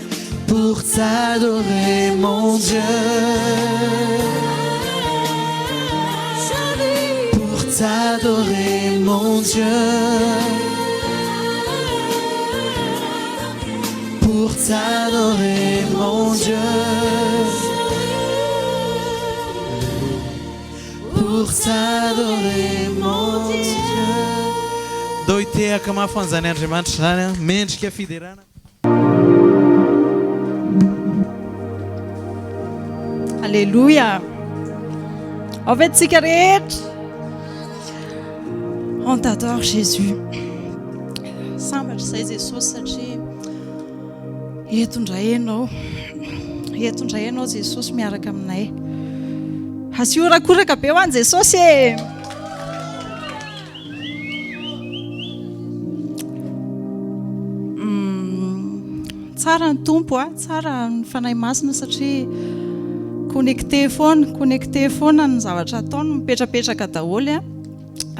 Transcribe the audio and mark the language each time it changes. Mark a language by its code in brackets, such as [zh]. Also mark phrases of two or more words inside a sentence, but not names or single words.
[fr] Pour t'adorer, mon Dieu. Pour t'adorer, mon Dieu. Pour t'adorer, mon Dieu. Pour t'adorer, mon Dieu. [mg] Doitehaka mahafanjany Andriamanitra zany mendrika fiderana. [fr] Alléluia. En fait, cigarette. On t'adore, Jésus. [mg] Sambatra izay Jesosy satria etondray ianao Jesosy miaraka aminay. Asiorakoraka be ho an'i Jesosy e. Tsara ny tompo a, tsara ny fanahy masina satria connecté foana ny zavatra ataony mipetrapetraka daholo a.